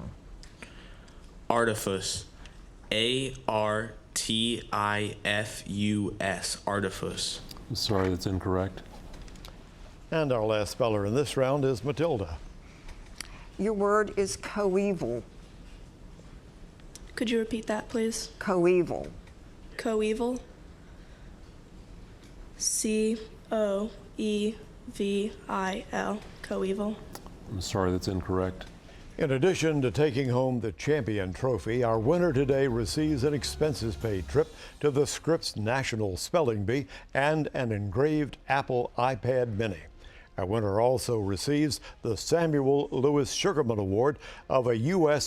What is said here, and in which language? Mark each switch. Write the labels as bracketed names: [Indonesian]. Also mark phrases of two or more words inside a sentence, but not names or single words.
[English] Artifice. A-R-T-I-F-U-S. Artifice. I'm sorry, that's incorrect. And our last speller in this round is Matilda. Your word is coeval. Could you repeat that, please? Coeval. Coeval. C-O-E-V-I-L. Coeval. I'm sorry, that's incorrect. In addition to taking home the champion trophy, our winner today receives an expenses-paid trip to the Scripps National Spelling Bee and an engraved Apple iPad Mini. Our winner also receives the Samuel Lewis Sugarman Award of a U.S.